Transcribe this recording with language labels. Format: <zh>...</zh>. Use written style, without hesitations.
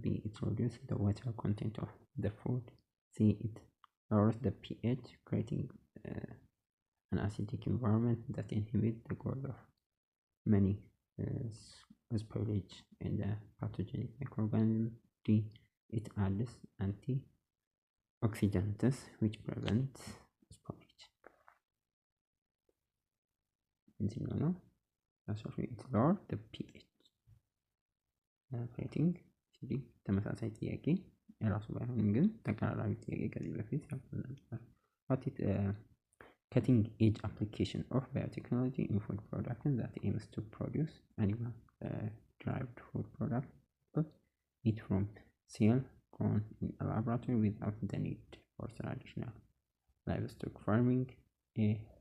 <en>B, it reduces the water content of the food. C, it lowers the pH, creating an acidic environment that inhibits the growth of many spoilage and pathogenic microorganisms. D, it adds antioxidants which prevent spoilage. No, that's what it lowers the pH, creating acidic.</en> <am>ተመሳሳይ ጥያቄ የራሱ ባይሆንም ግን ተቀራራቢ ጥያቄ ከዚህ በፊት ያልኩት ነበር።</am> <en>cutting edge application of biotechnology in food production that aims to produce animal derived food products, but meat from cell grown in a laboratory without the need for traditional livestock farming, A.</en>